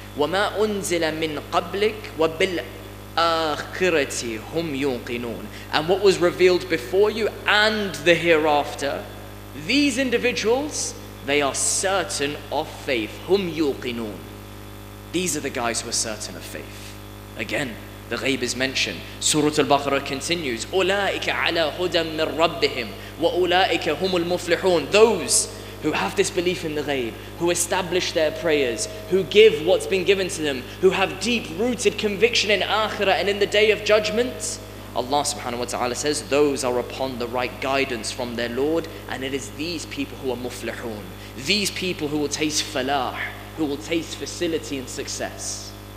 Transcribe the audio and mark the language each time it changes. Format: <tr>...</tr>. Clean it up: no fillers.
<ar>وَمَا أُنزِلَ مِن قَبْلِكَ وَبِالْآخِرَةِ هُمْ يُوقِنُونَ,</ar> <en>and what was revealed before you and the hereafter. These individuals, they are certain of faith.</en> <ar>هُمْ يُوقِنُونَ.</ar> <en>These are the guys who are certain of faith. Again, the ghaib is mentioned. Surah Al-Baqarah continues,</en> <ar>أُولَٰئِكَ عَلَىٰ هُدًى مِّن رَبِّهِمْ وَأُولَٰئِكَ هُمُ الْمُفْلِحُونَ.</ar> <en>Those who have this belief in the ghaib, who establish their prayers, who give what's been given to them, who have deep-rooted conviction in akhirah and in the day of judgment, Allah subhanahu wa ta'ala says, those are upon the right guidance from their Lord, and it is these people who are muflihun, these people who will taste falah, who will taste facility and success.</en>